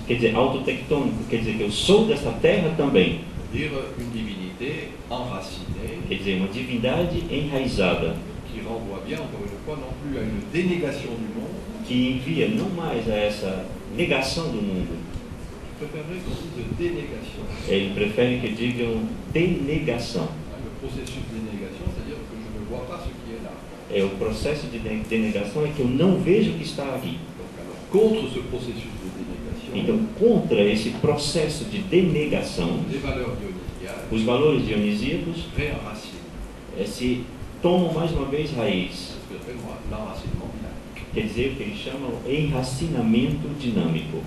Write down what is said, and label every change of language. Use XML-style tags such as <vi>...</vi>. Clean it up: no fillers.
<pt>quer dizer, autotectônico, quer dizer que eu sou dessa terra também,</pt> <fr>C'est-à-dire une divinité enracinée</fr> <pt>quer dizer, uma divindade enraizada,</pt> <fr>qui renvoie bien, encore une fois, non plus à une dénégation du monde,</fr> <pt>que envia não mais a essa negação do mundo.</pt> <fr>Je préférerais qu'on dise dénégation.</fr> <pt>Ele prefere que digam denegação.</pt> <fr>Le processus de dénégation, c'est-à-dire que je ne vois pas ce qui est là.</fr> <pt>O processo de denegação é que eu não vejo o que está ali.</pt> <fr>Donc, alors, contre ce processus de dénégation,</fr> <pt>Então, contra esse processo de denegação,</pt> <fr>les valeurs dionisiaques</fr> <pt>os valores dionisíacos</pt> <fr>réenracinent.</fr> <pt>se tomam mais uma vez raiz.</pt> <fr>C'est ce que j'appelle moi l'enracinement dynamique.</fr> <pt>Quer dizer, o que eles chamam enracinamento dinâmico.</pt>